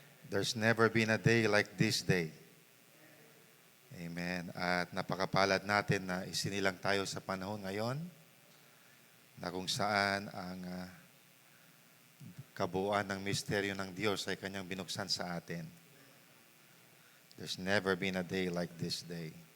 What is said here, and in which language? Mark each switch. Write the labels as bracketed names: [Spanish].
[English] There's never been a day like this day. Amen. [Filipino] At napakapalad natin na isinilang tayo sa panahon ngayon na kung saan ang kabuuan ng misteryo ng Diyos ay kanyang binuksan sa atin. [English] There's never been a day like this day.